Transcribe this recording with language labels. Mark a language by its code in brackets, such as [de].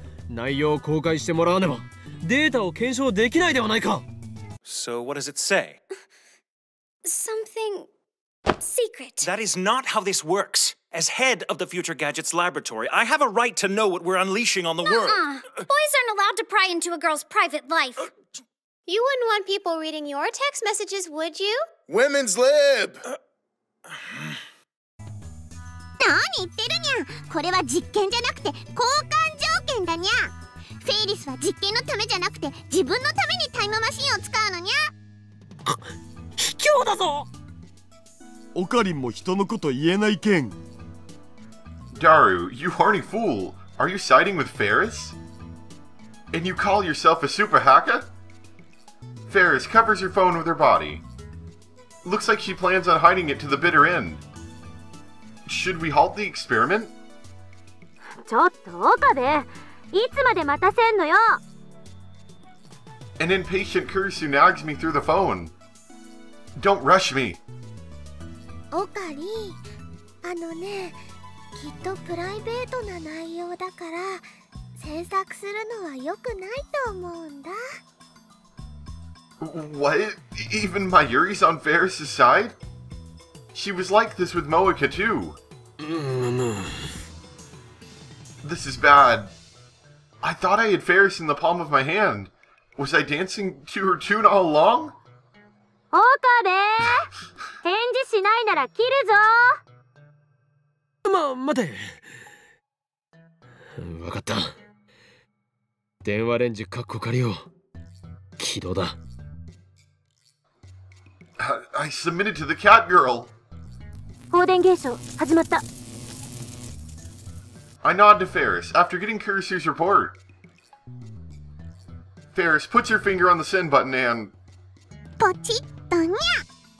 [ja] 内容を公開してもらわねばデータを検証できないではないか。 [en] So what does it say? Something secret. That is not how this works. As head of the Future Gadgets Laboratory, I have a right to know what we're unleashing on the world. Boys aren't allowed to pry into a girl's private life. You wouldn't want people reading your text messages, would you? Women's lib! [ja] 何言ってるにゃ。これは実験じゃなくて交換条件だにゃ。フェイリスは実験のためじゃなくて自分のためにタイムマシンを使うのにゃ。卑怯だぞ。オカリンも人のこと言えないけん。 [en] Daru, you horny fool. Are you siding with Faris? And you call yourself a super hacker? Faris covers her phone with her body. Looks like she plans on hiding it to the bitter end. Should we halt the experiment? [ja] ちょっと岡部、いつまで待たせんのよ。 [en] An impatient Kurisu nags me through the phone. Don't rush me. [ja] オカリ、ね、きっとプライベートな内容だから詮索するのは良くないと思うんだ。 [en] What? Even Mayuri's on Faris' side? She was like this with Moeka too. This is bad. I thought I had Faris in the palm of my hand. Was I dancing to her tune all along? [ja] 岡部、返事しないなら切るぞ。待て。わかった。電話レンジカッコ仮を起動だ。 [en] I submitted to the cat girl. [ja] 放電現象始まった。 [en] I nod to Faris after getting Kurisu's report. Faris puts her finger on the send button and... [ja] ポチッとにゃ。